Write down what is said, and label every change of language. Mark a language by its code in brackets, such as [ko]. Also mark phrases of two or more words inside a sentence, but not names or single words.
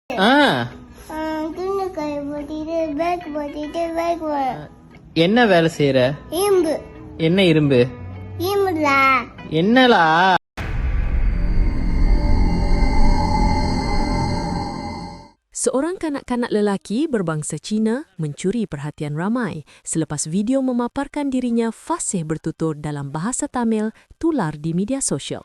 [ta] துணி காய போட்டிட்டு பேக் போட்டிட்டு பேக் என்ன வேலை செய்யற? இரும்பு. என்ன இரும்பு? இரும்புலா. என்னலா? [ms] Seorang kanak-kanak lelaki berbangsa Cina mencuri perhatian ramai selepas video memaparkan dirinya fasih bertutur dalam bahasa Tamil tular di media sosial.